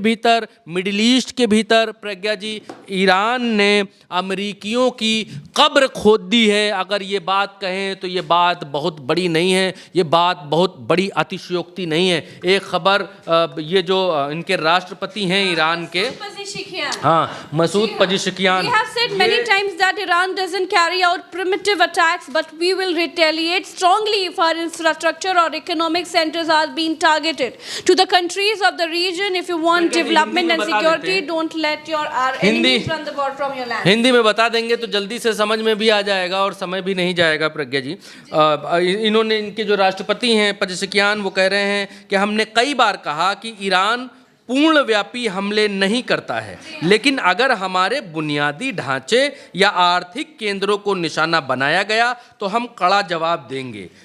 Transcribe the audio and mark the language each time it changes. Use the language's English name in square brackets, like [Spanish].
[Hindi] भीतर, middle east के भीतर प्रज्ञा जी, ईरान ने अमेरिकियों की कब्र खोद दी है। अगर ये बात कहें तो ये बात बहुत बड़ी नहीं है, ये बात बहुत बड़ी अतिशयोक्ति नहीं है। एक खबर ये जो इनके राष्ट्रपति हैं ईरान के, हाँ, Masood पज़ेश्कियान, [English] They have said many times that Iran doesn't carry out primitive attacks, but we will retaliate strongly if our infrastructure or economic centers are being targeted. To the countries of the region, if you want development and security, don't let our enemies run the war from your land. [Hindi] Hindi में बता देंगे तो जल्दी से समझ में भी आ जाएगा और समय भी नहीं जाएगा। प्रज्ञा जी, इन्होंने, इनके जो राष्ट्रपति हैं पज़ेश्कियान, वो कह रहे हैं कि हमने कई बार कहा कि ईरान पूर्णव्यापी हमले नहीं करता है, लेकिन अगर हमारे बुनियादी ढांचे या आर्थिक केंद्रों को निशाना बनाया गया तो हम कड़ा जवाब देंगे।